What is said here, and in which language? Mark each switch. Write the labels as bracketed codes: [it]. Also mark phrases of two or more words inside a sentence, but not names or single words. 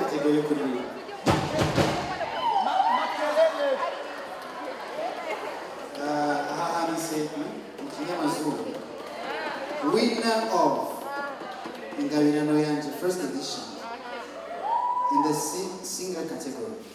[rn] yo kuririmba. Aha handitse mu kinyamazuru [en] winner of ingabirano yanje first edition in the singer category.